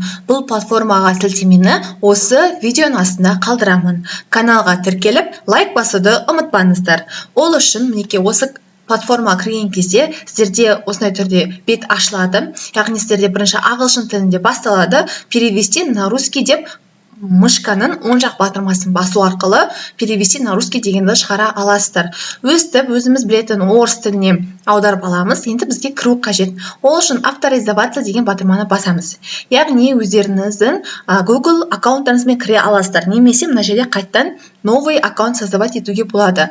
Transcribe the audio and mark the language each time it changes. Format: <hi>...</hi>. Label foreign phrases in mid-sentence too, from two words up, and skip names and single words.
<kk>Бұл платформаға сілтемені осы видеоның астында қалдырамын. Каналға тіркеліп, лайк басуды ұмытпаңыздар. Ол үшін мінекей осы платформаға кірген кезде сіздерде осындай түрде бет ашылады. Яғни сіздерде бірінші ағылшын тілінде басталады,</kk> <ru>перевести на русский</ru> <kk>деп мышканың оң жақ батырмасын басу арқылы</kk> <ru>перевести на русский</ru> <kk>дегенді шығара аласыздар. Өстіп, өзіміз білетін орыс тіліне аударып аламыз. Енді бізге кіру қажет. Ол үшін авторизоваться деген батырманы басамыз. Яғни өздеріңіздің Google аккаунттарыңызбен кіре аласыздар. Немесе мына жерде қайттан</kk> <ru>новый аккаунт создавать</ru> <kk>етуге болады.</kk>